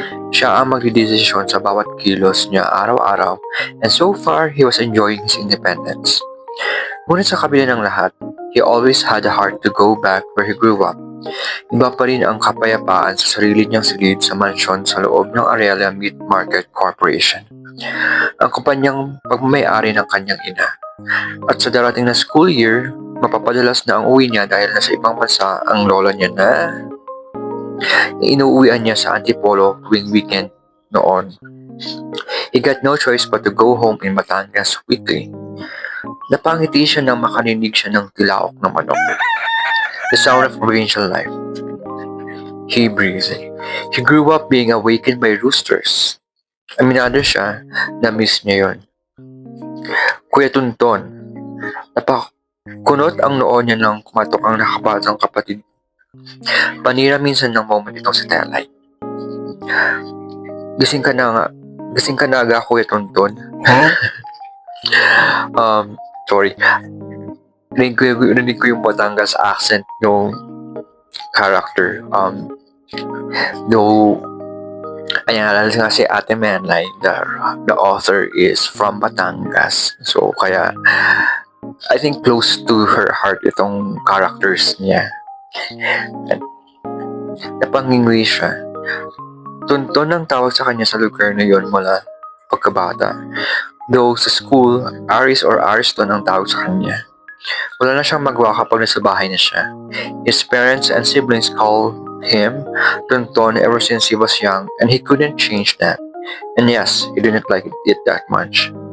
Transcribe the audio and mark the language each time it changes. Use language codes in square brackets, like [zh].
[tl] Siya ang magdidesisyon sa bawat kilos niya araw-araw, [en] and so far, he was enjoying his independence. [tl] Ngunit sa kabila ng lahat, [en] he always had a heart to go back where he grew up. [tl] Iba pa rin ang kapayapaan sa sarili niyang silid sa mansyon sa loob ng Aurelia Meat Market Corporation. Ang kumpanyang pagmamayari ng kanyang ina. At sa darating na school year, mapapadalas na ang uwi niya dahil nasa ibang bansa ang lola niya na inuuwian niya sa Antipolo tuwing weekend noon. [en] He got no choice but to go home in Batangas weekly. [tl] Napangiti siya nang makaninig siya ng tilaok ng manok. [en] The sound of provincial life. He breathed. He grew up being awakened by roosters. [tl] Aminado siya na miss niya yon. Kuya Tunton, napakunot ang noo niya nang kumatok ang nakabatang kapatid. Panira minsan ng moment itong si Telay. Gising ka na aga, Kuya Tunton. Sorry. Narinig ko yung Batangas accent yung character. Though, ayan, alala nga si Ate Menlay, [en] the author is from Batangas. So, kaya, I think close to her heart itong characters niya. [tl] Napangingwi siya. Tunton ang tawag sa kanya sa lugar na yon mula pagkabata. Though sa school, Aris or Ariston ang tawag sa kanya. Wala na siyang magawa kapag nasa bahay na siya. [en] His parents and siblings call him, Tonton, ever since he was young, and he couldn't change that. And yes, he didn't like it that much.